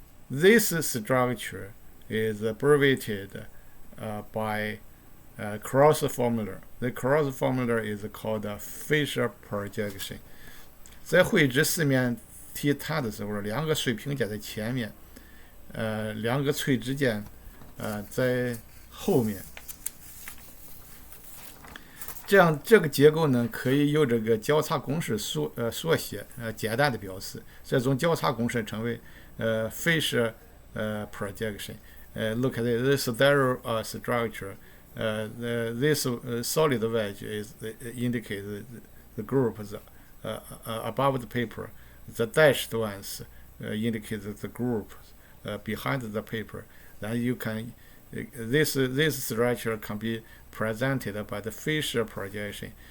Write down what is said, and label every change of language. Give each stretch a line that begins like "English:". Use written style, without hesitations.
English: This structure is abbreviated by cross formula. The cross formula is called Fischer projection.
Chinese: 在绘制四面体碳的时候，2个水平键在前面，2个垂直键在后面。这样这个结构呢，可以由这个交叉公式缩写，简单的表示。这种交叉公式称为Fischer projection.
English: Look at this sterile structure. This solid wedge indicates the groups above the paper. The dashed ones indicate the group behind the paper. Then you can this structure can be presented by the Fischer projection.